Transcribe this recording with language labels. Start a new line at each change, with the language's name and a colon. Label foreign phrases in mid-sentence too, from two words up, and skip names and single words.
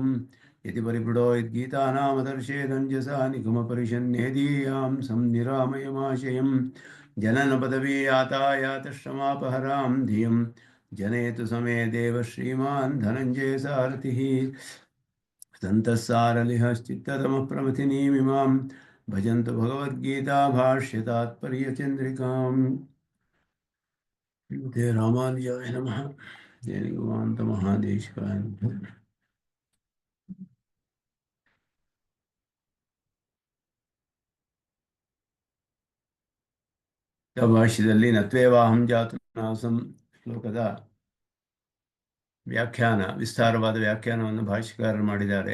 Sanskrit: यदि परिपृढो यद्गीतानामदर्शेदञ्जसा निगमपरिषन्नेदीयां संनिरामयमाशयं जननपदवीयातायातश्रमापहरां धियं जनेतु समे देव श्रीमान् धनञ्जयसारथिः। सन्तस्सारलिहश्चित्ततमः प्रमथिनीमिमां भजन्तु भगवद्गीता भाष्यतात्पर्यचन्द्रिकाम्। ते रामानुजाय नमः। महादेशिकाय
Kannada: ಭಾಷ್ಯದಲ್ಲಿ
Sanskrit: ನತ್ವೇವಾಹಂ ಜಾತು ನಾಸಂ
Kannada: ಶ್ಲೋಕದ ವ್ಯಾಖ್ಯಾನ, ವಿಸ್ತಾರವಾದ ವ್ಯಾಖ್ಯಾನವನ್ನು ಭಾಷ್ಯಕಾರರು ಮಾಡಿದ್ದಾರೆ.